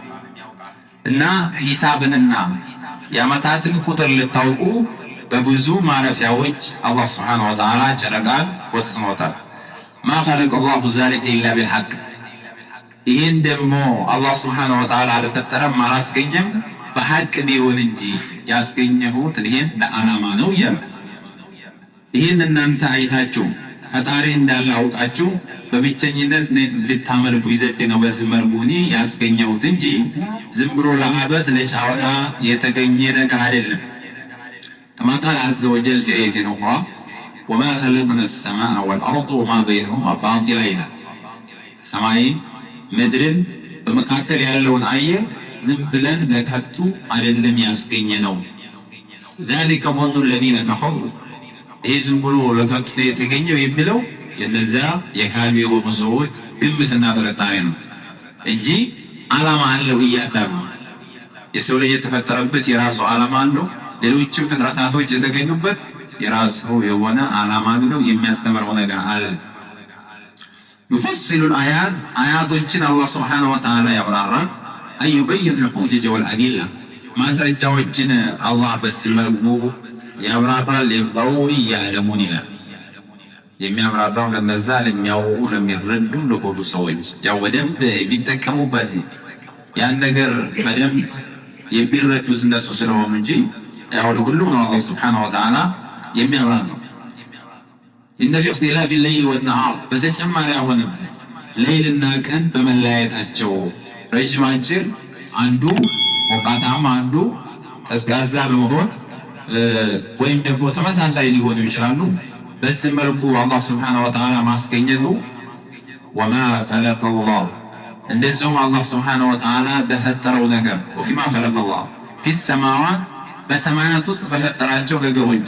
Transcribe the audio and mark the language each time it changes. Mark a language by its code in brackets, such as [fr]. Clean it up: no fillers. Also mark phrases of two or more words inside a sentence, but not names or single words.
[am] እና ሒሳብንና የዓመታትን ቁጥር ልታውቁ በብዙ ማረፊያዎች [ar] الله سبحانه وتعالى [am] ጨረቃን ወስኖታል። [ar] ما خلق الله ذلك إلا بالحق [am] ይህን ደግሞ [ar] الله سبحانه وتعالى [am] አልፈጠረም አላስገኘም በሐቅ ቢሆን እንጂ ያስገኘሁት ይህን ለዓላማ ነው እያለ ይህን እናንተ አይታችሁ ፈጣሪ እንዳለ አውቃችሁ በብቸኝነት ልታመልኩ ይዘት ነው በዚህ መልኩ እኔ ያስገኘሁት እንጂ ዝም ብሎ ለአበስ ለጫወታ የተገኘ ነገር አይደለም። [ar] كما قال عز وجل في آية أخرى وما خلقنا السماء والأرض وما بينهما [am] باطلا ሰማይ ምድርን በመካከል ያለውን አየር ዝም ብለን ለከቱ አይደለም ያስገኘ ነው። [ar] ذلك ظن الذين كفروا [am] ይህ ዝም ብሎ ለከቱ የተገኘው የሚለው የነዚያ የካቢሩ ብዙዎች ግምትና ጥርጣሬ ነው እንጂ ዓላማ አለው እያዳሉ የሰው ልጅ የተፈጠረበት የራሱ ዓላማ አለው። ሌሎችም ፍጥረታቶች የተገኙበት የራሱ የሆነ ዓላማ ነው። የሚያስተምረው ነገር አለ። [ar] يفصل الآيات [am] آياتችን [ar] الله سبحانه وتعالى [am] ያብራራል። [ar] أيبين الحجج والأدلة [am] ማስረጃዎችን አላህ በዚህ መልኩ ያብራራል። [ar] لقوم يعلمون [am] ይላል። የሚያብራራው ለነዛ ለሚያውቁ ለሚረዱ ለሆኑ ሰዎች ያው በደንብ የሚጠቀሙበት ያን ነገር በደንብ የሚረዱት እነሱ ስለሆኑ እንጂ ያው ለሁሉም ነው አላህ [ar] سبحانه وتعالى [am] የሚያብራራው። [ar] إن في اختلاف الليل والنهار [am] በተጨማሪ አሁንም ሌሊትና ቀን በመለያየታቸው ረጅም አጭር አንዱ ሞቃታማ አንዱ ቀዝቃዛ በመሆን ወይም ደግሞ ተመሳሳይ ሊሆኑ ይችላሉ። በዚህ መልኩ አላህ [ar] سبحانه وتعالى [am] ማስገኘቱ [ar] وما خلق الله [am] እንደዚሁም [ar] الله سبحانه وتعالى [am] በፈጠረው ነገር [ar] وفيما خلق الله في السماوات [am] በሰማያት ውስጥ በፈጠራቸው ነገሮች